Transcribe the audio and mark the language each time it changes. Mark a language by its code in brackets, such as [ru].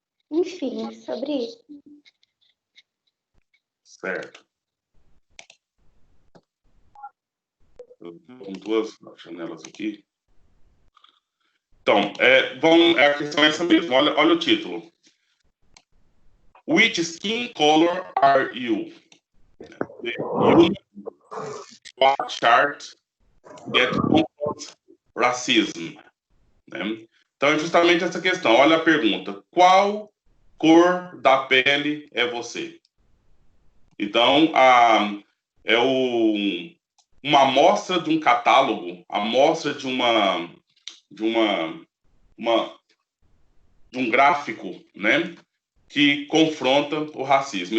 [pt] Enfim, sobre isso. Certo. Eu tô com duas janelas aqui. Então, a questão é essa mesmo. Olha o título. [en] Which skin color are you? The human chart that confronts racism. [pt] Né? Então, é justamente essa questão. Olha a pergunta. Qual cor da pele é você? Então, é uma amostra de um catálogo, amostra de um gráfico, né, que confronta o racismo.